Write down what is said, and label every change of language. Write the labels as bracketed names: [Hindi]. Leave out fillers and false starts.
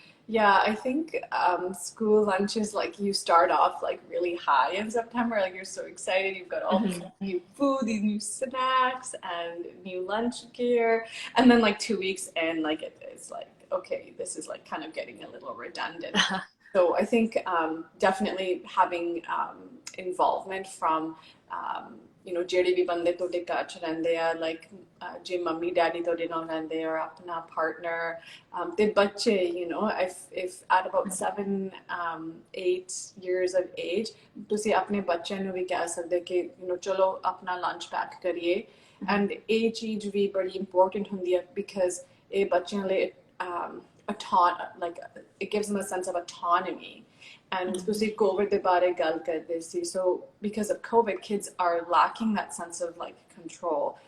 [English] Yeah, I think school lunches, like you start off like really high in September, like you're so excited, you've got all this new food, these new snacks and new lunch gear, and then like 2 weeks in, like it's like, okay, this is like kind of getting a little redundant. So I think definitely having involvement from [Punjabi] ਜਿਹੜੇ ਵੀ ਬੰਦੇ ਤੁਹਾਡੇ ਘਰ ਚ ਰਹਿੰਦੇ ਆ, like ਜੇ mummy daddy ਤੁਹਾਡੇ ਨਾਲ ਰਹਿੰਦੇ ਆ, ਆਪਣਾ partner, ਤੇ ਬੱਚੇ, [English] if at about 7-8 years of age, [Punjabi] ਤੁਸੀਂ ਆਪਣੇ ਬੱਚਿਆਂ ਨੂੰ ਵੀ ਕਹਿ ਸਕਦੇ ਕਿ ਚਲੋ ਆਪਣਾ lunch pack ਕਰੀਏ. [English] And [Punjabi] ਇਹ ਚੀਜ਼ ਵੀ ਬੜੀ [English] important [Punjabi] ਹੁੰਦੀ ਹੈ [English] because [Punjabi] ਇਹ ਬੱਚਿਆਂ ਲਈ [English] like it gives them a sense of autonomy. And [Punjabi] ਤੁਸੀਂ COVID ਦੇ ਬਾਰੇ ਗੱਲ ਕਰਦੇ ਸੀ, [English] so because of COVID, kids are lacking that sense of like control.